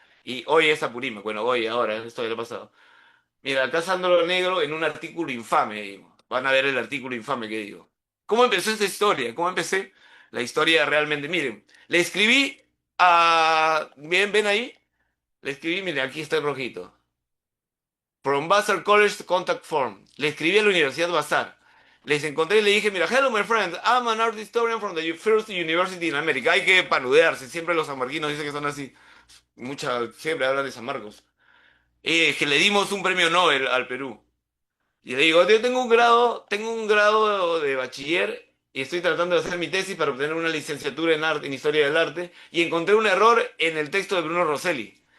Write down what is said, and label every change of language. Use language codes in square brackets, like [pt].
[es] Y hoy es Apurímac, bueno, hoy, ahora, esto ya lo he pasado. Mira, acá Sandro Negro en un artículo infame, digo. Van a ver el artículo infame que digo. ¿Cómo empezó esta historia? ¿Cómo empecé la historia realmente? Miren, le escribí Bien, ven ahí. Le escribí, miren, aquí está el rojito. [en] From Vassar College Contact Form. [es] Le escribí a la Universidad Vassar. Les encontré y le dije, mira, [en] hello my friend, I'm an art historian from the first university in America. [es] Hay que panudearse, siempre los sanmarquinos dicen que son así. Siempre hablan de San Marcos. Que le dimos un premio Nobel al Perú. Y le digo, yo tengo un grado de bachiller y estoy tratando de hacer mi tesis para obtener una licenciatura en arte, en historia del arte, y encontré un error en el texto de Bruno Rosselli.